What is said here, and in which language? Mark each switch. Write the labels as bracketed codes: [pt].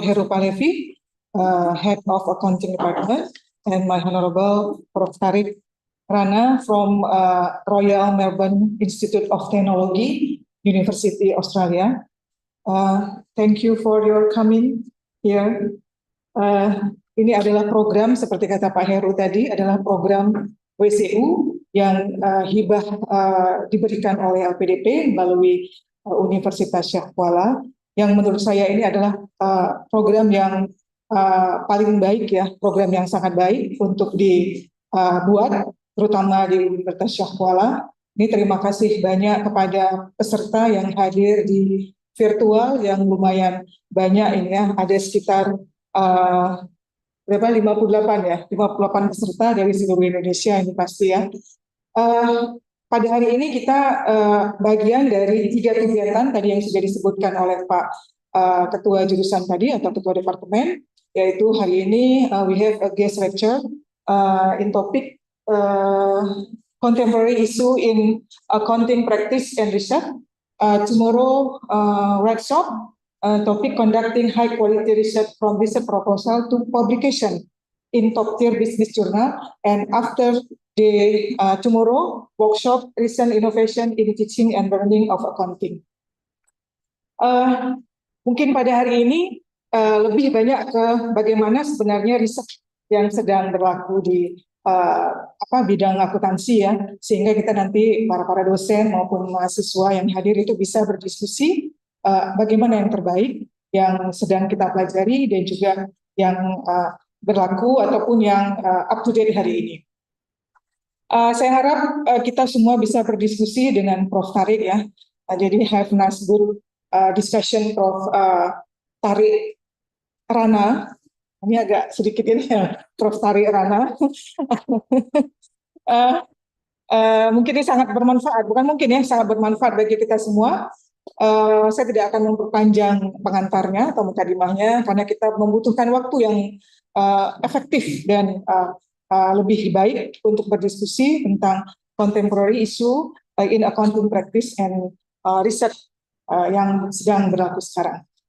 [en] Heru Khalifi, Head of Accounting Department, and my honorable Prof. Tarik Rana from Royal Melbourne Institute of Technology, University Australia. Thank you for your coming here. [id] Ini adalah program seperti kata Pak Heru tadi, adalah program WCU yang hibah diberikan oleh LPDP melalui Universitas Syekh Kuala, yang menurut saya ini adalah program yang paling baik ya, program yang sangat baik untuk dibuat terutama di Universitas Syekh Kuala. Ini terima kasih banyak kepada peserta yang hadir di virtual yang lumayan banyak ini ya, ada sekitar 58 ya, 58 peserta dari seluruh Indonesia ini pasti ya. Pada hari ini kita bagian dari 3 kegiatan tadi yang sudah disebutkan oleh Pak Ketua Jurusan tadi atau Ketua Departemen, yaitu hari ini we have a guest lecture in topic contemporary issue in accounting practice and research. [en] Tomorrow workshop topic conducting high quality research from research proposal to publication in top tier business journal, and after the tomorrow workshop recent innovation in teaching and learning of accounting. [id] Mungkin pada hari ini lebih banyak ke bagaimana sebenarnya riset yang sedang berlaku di bidang akuntansi ya, sehingga kita nanti para dosen maupun mahasiswa yang hadir itu bisa berdiskusi bagaimana yang terbaik yang sedang kita pelajari dan juga yang berlaku ataupun yang up to date hari ini. Saya harap kita semua bisa berdiskusi dengan Prof. Tariq ya. [en] Jadi have nice good discussion Prof. Tariq Rana. [id] Ini agak sedikit ini ya, Prof. Tariq Rana. Mungkin ini sangat bermanfaat, bukan mungkin ya, sangat bermanfaat bagi kita semua. Saya tidak akan memperpanjang pengantarnya atau mukadimahnya karena kita membutuhkan waktu yang efektif dan lebih baik untuk berdiskusi tentang contemporary issue in accounting practice and research yang sedang berlaku sekarang.